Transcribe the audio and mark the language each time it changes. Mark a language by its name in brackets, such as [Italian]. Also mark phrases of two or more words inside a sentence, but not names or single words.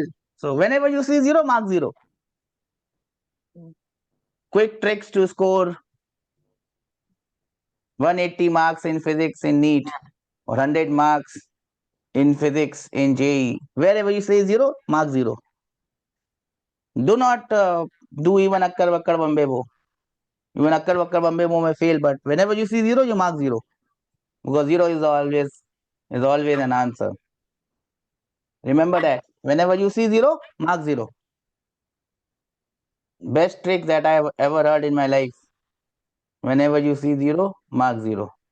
[English] So whenever you see zero, mark zero. Quick tricks to score 180 marks in physics in NEET or 100 marks in physics in JEE. Wherever you say zero, mark zero. Do not do even [Hindi] akkar vakkar bambe bo. [English] Even [Hindi] akkar vakkar bambe bo [English] may fail, but whenever you see zero, you mark zero. Because zero is always an answer. Remember that. Whenever you see zero, mark zero. Best trick that I have ever heard in my life. Whenever you see zero, mark zero.